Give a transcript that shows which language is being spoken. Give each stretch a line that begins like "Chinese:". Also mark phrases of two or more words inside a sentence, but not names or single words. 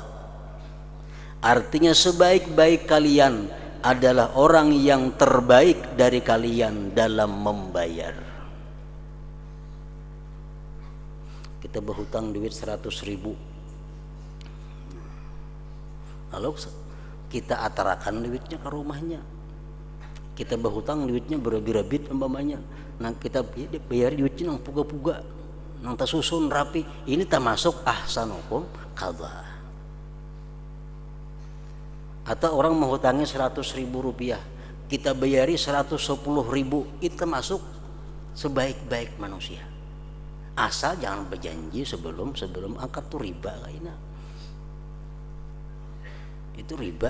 Indonesian: Artinya sebaik-baik kalian adalah orang yang terbaik dari kalian dalam membayar.
Banjar: Kita berhutang duit 100.000, lalu kita atarakan duitnya ke rumahnya. Kita berhutang duitnya berabit-rabit umpamanya, nah kita bayar duitnya nang puga-puga, nang tersusun rapi.
Indonesian: Ini termasuk
Arabic: أحسنكم قضاء.
Indonesian: Atau orang menghutangi 100.000 rupiah, kita bayari 110.000, itu termasuk sebaik-baik manusia. Asal jangan berjanji sebelum akad, tuh riba kayaknya. Itu riba.